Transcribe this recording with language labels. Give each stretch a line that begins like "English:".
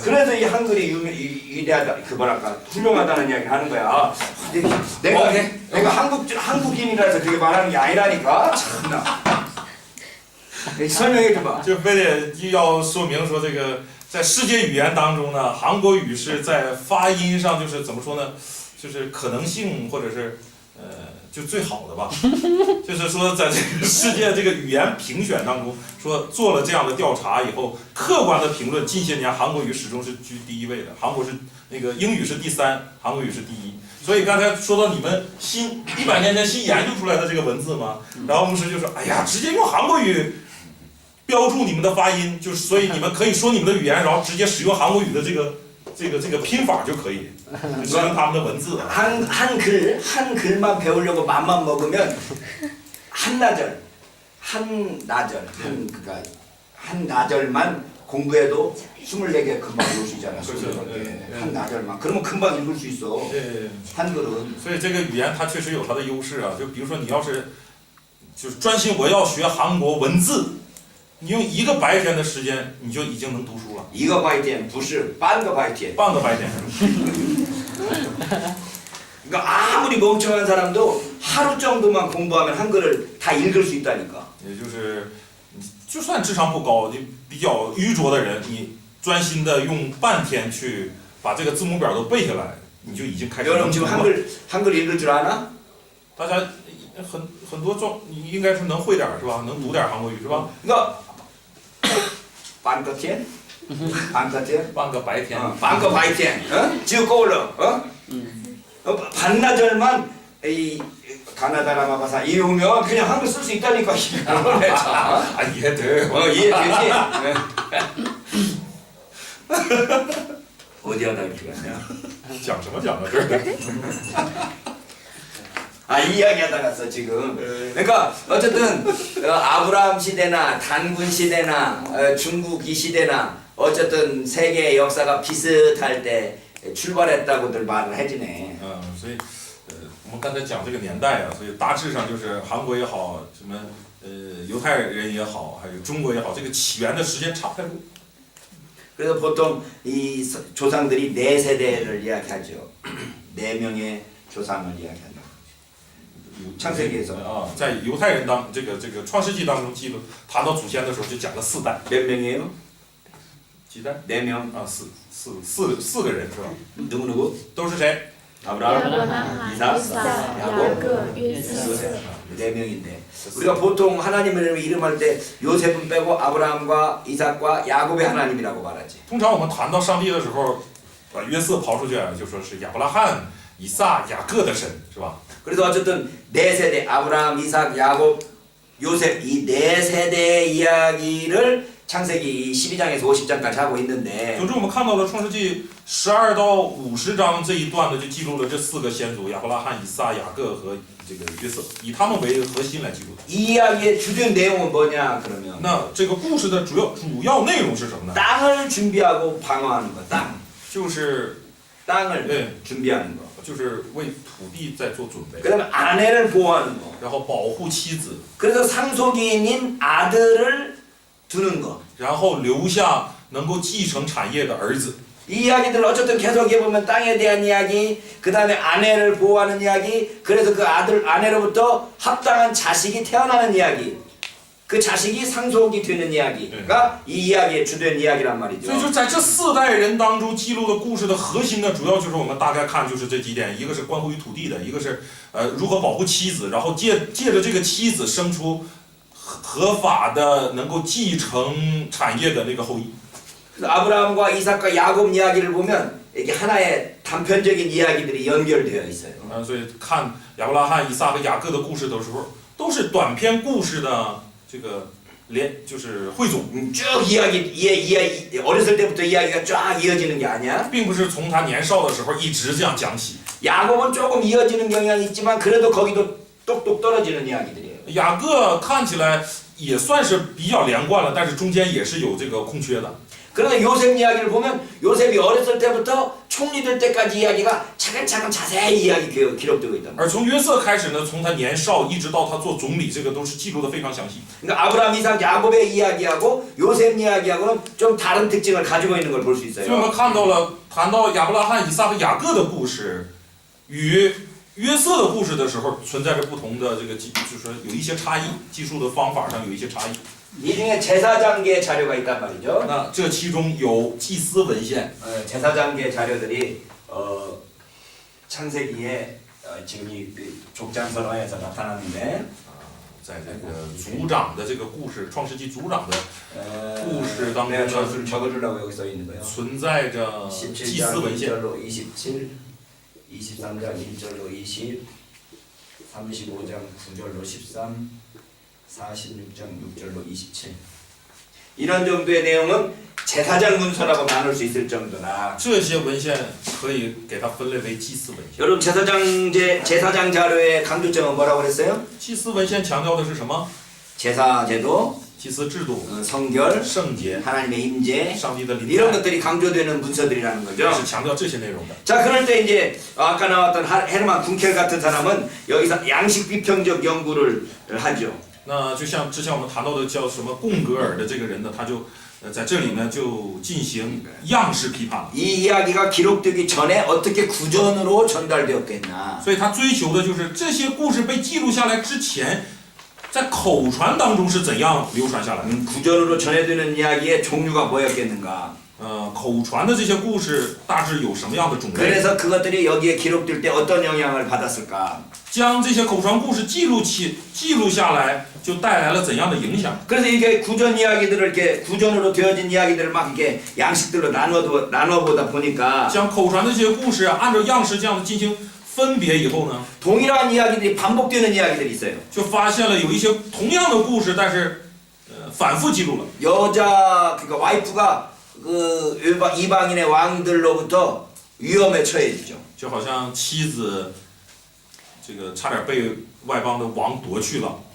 Korean: 그래서 이 한글이 위대하다, 훌륭하다는 이야기 하는 거야. 내가 한국인이라서 그렇게 말하는 게 아니라니까. 참나. 설명해 줘봐.
Chinese: 就非得要说明说这个在世界语言当中呢，韩国语是在发音上就是怎么说呢，就是可能性或者是就最好的吧。就是说在这个世界这个语言评选当中，说做了这样的调查以后，客观的评论，近些年韩国语始终是居第一位的，韩国是那个英语是第3，韩国语是第1。所以刚才说到你们100年前新研究出来的这个文字嘛，然后牧师就说，哎呀，直接用韩国语标注你们的发音，就是所以你们可以说你们的语言，然后直接使用韩国语的这个拼法就可以，就使用他们的文字。
Korean: 한글만 배우려고 맘만 먹으면 한나절만 공부해도 24개 금방 읽을 수 있잖아. 그렇죠. 한나절만. 그러면 금방 읽을 수 있어.
Chinese: 对，
Korean: 한글은.
Chinese: 所以这个语言它确实有它的优势啊。就比如说你要是就是专心我要学韩国文字，你用1个白天的时间你就已经能读书了。
Korean: 이거
Chinese: 바이텐 부스 반거 바이텐. 半个白天。
Korean: 그러니까 아무리 멍청한 사람도 하루 정도만 공부하면 한글을 다 읽을 수 있다니까.
Chinese: 也就是就算智商不高，就比较愚拙的人，你专心的用半天去把这个字母表都背下来，你就已经开始
Korean: 여러분
Chinese: 能读
Korean: 지금
Chinese: 了。
Korean: 한글 읽을 줄 아나?
Chinese: 大家很多你应该是能会点儿是吧？能读点儿韩国语是吧？
Korean: 이거
Chinese: 반거티엔? 반거티엔? 半个白天。 반거 바이티엔. 어?
Korean: 지금
Chinese: 꼬울러. 어?
Korean: 반나절만 이 가나다라 마바사 이용면 그냥 한글 쓸 수 있다니까. 아 이해돼. 이해되지? 어디 하다 이렇게 갔냐?
Chinese: 讲什么讲到这儿？
Korean: 아 이야기하다 갔어 지금. 그러니까 어쨌든 아브라함 시대나 단군 시대나 중국 이 시대나 어쨌든 세계의 역사가 비슷할 때 출발했다고들 말을 해지네.
Chinese: 所以我们刚才讲这个年代啊，所以大致上就是韩国也好，什么犹太人也好，还有中国也好，这个起源的时间差不太多。
Korean: 그래서 보통 이 조상들이 네 세대를 이야기하죠. 네 명의 조상을 이야기한다. 창세기에서
Chinese: 啊，在犹太人这个创世纪当中记录谈到祖先的时候，就讲了4代。
Korean: 몇 명이에요?
Chinese: 几代？
Korean: 4명.
Chinese: 啊，四个人是吧？
Korean: 누구?
Chinese: 都是谁？
Korean: 아브라함, 이삭, 야곱, 요셉. 4명인데 우리가 보통 하나님을 이름할 때 요셉은 빼고 아브라함과 이삭과 야곱의 하나님이라고 말하지.
Chinese: 通常我们谈到上帝的时候，把约瑟刨出去，就说是亚伯拉罕、以撒、雅各的神，是吧？
Korean: 그래서 어쨌든 네 세대 아브라함, 이삭, 야곱, 요셉 이 네 세대의 이야기를 창세기 12장에서 50장까지 하고 있는데
Chinese: 总之，我们看到了创世纪12到50章这一段呢，就记录了这4个先祖：亚伯拉罕、以撒、雅各和这个约瑟，以他们为核心来记录。
Korean: 이 이야기의 주된 내용은 뭐냐 그러면
Chinese: 那这个故事的主要内容是什么呢？
Korean: 땅을 준비하고 방어하는 거. 땅.
Chinese: 就是
Korean: 땅을 네. 준비하는 거.
Chinese: 就是为土地在做准备，
Korean: 그다음에 아내를 보호하는 거.
Chinese: 然后保护妻子，
Korean: 그래서 상속인인 아들을 두는 거.
Chinese: 然后留下能够继承产业的儿子。
Korean: 이 이야기들 어쨌든 계속해 보면 땅에 대한 이야기, 그다음에 아내를 보호하는 이야기, 그래서 그 아내로부터 합당한 자식이 태어나는 이야기, 그 자식이 상속이 되는 이야기가 이 이야기의 주된 이야기란
Chinese: 所以
Korean: 말이죠.
Chinese: 就在这4代人当中记录的故事的核心呢，主要就是我们大概看就是这几点，一个是关乎于土地的，一个是如何保护妻子，然后借着这个妻子生出合法的能够继承产业的那个后裔。
Korean: 그래서 아브라함과 이삭과 야곱 이야기를 보면 이게 하나의 단편적인 이야기들이 연결되어 있어요.
Chinese: 所以看亚伯拉罕、以撒和雅各的故事的时候，都是短篇故事的这个就是汇总，
Korean: 쭉 이야기 어렸을 때부터 이야기가 쫙 이어지는 게 아니야.
Chinese: 并不是从他年少的时候一直这样讲起。
Korean: 야곱은 조금 이어지는 경향이 있지만 그래도 거기도 똑똑 떨어지는 이야기들이에요.
Chinese: 雅各看起来也算是比较连贯了，但是中间也是有这个空缺的。
Korean: 그런데 요셉 이야기를 보면 요셉이 어렸을 때부터 총리 될 때까지 이야기가 차근차근 자세히 이야기 기록되고 있단 말이에요.
Chinese: 而从约瑟开始呢，从他年少一直到他做总理，这个都是记录的非常详细。
Korean: 그러니까 아브라함, 이삭, 야곱의 이야기하고 요셉 이야기하고는 좀 다른 특징을 가지고 있는 걸 볼 수
Chinese: 所以我们
Korean: 있어요.
Chinese: 看到了谈到亚伯拉罕、以撒和雅各的故事，与约瑟的故事的时候，存在着不同的这个就是说有一些差异，记述的方法上有一些差异。
Korean: 이 중에 제사장계 자료가 있단 말이죠.
Chinese: 那这其中有祭司文献，
Korean: 제사장계 자료들이 창세기에 지금 이 족장선화에서 나타났는데
Chinese: 在这个族长的这个故事，创世纪族长的故事当中
Korean: 내가
Chinese: 呢，
Korean: 저수를 적어주려고 여기 써 있는 거예요.
Chinese: 存在着祭司
Korean: 17장
Chinese: 文献。
Korean: 1절로 27, 23장 1절로 20, 35장 9절로 13, 46장 6절로 27. 이런 정도의 내용은 제사장 문서라고 나눌 수 있을 정도라.
Chinese: 这些文献可以给它分类为祭司文献。
Korean: 여러분 제사장 자료의 강조점은 뭐라고 그랬어요?
Chinese: 祭司文献强调的是什么？
Korean: 제사 제도,
Chinese: 祭司制度、
Korean: 성결,
Chinese: 圣洁、
Korean: 하나님의 임재
Chinese: 上帝的临
Korean: 이런
Chinese: 在，
Korean: 것들이 강조되는 문서들이라는
Chinese: 也
Korean: 거죠.
Chinese: 是强调这些内容的。
Korean: 자, 그럴 때 이제 아까 나왔던 헤르만 군켈 같은 사람은 여기서 양식 비평적 연구를 하죠.
Chinese: 那就像之前我们谈到的叫什么贡格尔的这个人呢，他就在这里呢就进行样式批判了。
Korean: 이 이야기가 기록되기 전에 어떻게 구전으로 전달되었겠나.
Chinese: 所以他追求的就是这些故事被记录下来之前，在口传当中是怎样流传下来的？
Korean: 구전으로 전해드는 이야기의 종류가 뭐였겠는가?
Chinese: 口传的这些故事大致有什么样的种类？
Korean: 그래서 그것들이 여기에 기록될 때 어떤 영향을 받았을까?
Chinese: 将这些口传故事记录下来，就带来了怎样的影响？
Korean: 그래서 이게 구전 이야기들을 이렇게 구전으로 되어진 이야기들을 막 이렇게 양식들로 나눠보다 보니까
Chinese: 将口传的这些故事按照样式这样的进行分别以后呢，
Korean: 동일한 이야기들이 반복되는 이야기들이 있어요.
Chinese: 就发现了有一些同样的故事，但是反复记录了。
Korean: 여자 그러니까 와이프가 그 이방인의 왕들로부터 위험에 처해지죠.
Chinese: 就好像妻子这个差点被外邦的王夺去了。